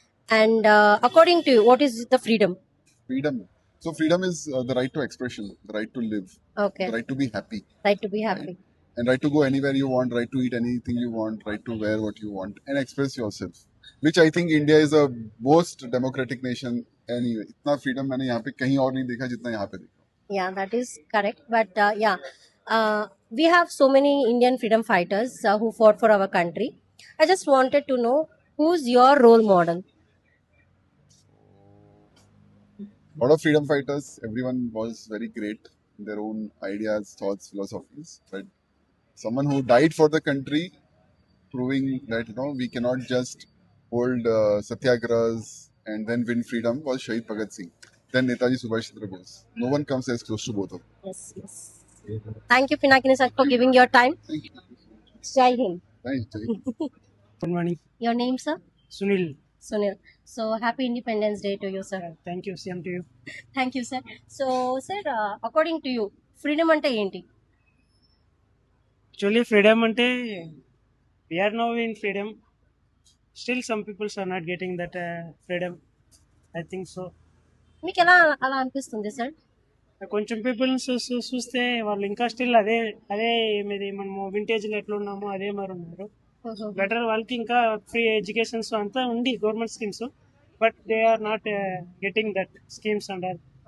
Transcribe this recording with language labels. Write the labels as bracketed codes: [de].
[en] And according to you, what is the freedom? Freedom. So freedom is the right to expression, the right to live, Okay. the right to be happy, Right to be happy. and right to go anywhere you want, right to eat anything you want, right to wear what you want, and express yourself. Which I think India is the most democratic nation anyway. [hi] इतना freedom मैंने यहाँ पे कहीं और नहीं देखा जितना यहाँ पे देखा. [en] Yeah, that is correct. But we have so many Indian freedom fighters who fought for our country. I just wanted to know who's your role model. A lot of freedom fighters, everyone was very great in their own ideas, thoughts, philosophies. But someone who died for the country, proving that we cannot just hold satyagrahas and then win freedom, was Shahid Bhagat Singh. Then Netaji Subhash Chandra Bose. No one comes as close to both of them. Yes, yes. Thank you, Pinakini sir, for giving your time. Thank you. Jai Hind. Thank you. Good morning, Your name, sir? Sunil. Sunil. So happy Independence Day to you, sir. Thank you. Same to you. Thank you, sir. So, sir, according to you, freedom [te] ante enti? [en] Actually, freedom [te] ante [en] we are now in freedom. Still, some people are not getting that freedom. I think so. [te] మీకు ఎలా అలా అనిపిస్తుంది sir? కొంచెం people చూస్తే వాళ్ళు ఇంకా still అదే అదే మీది మనము వింటేజ్లో ఎట్లా ఉన్నామో అదే మరి ఉన్నారు. బెటర్ వాళ్ళకి ఇంకా ఫ్రీ ఎడ్యుకేషన్స్ అంతా ఉంది government schemes, [en] But they are not getting that schemes and all.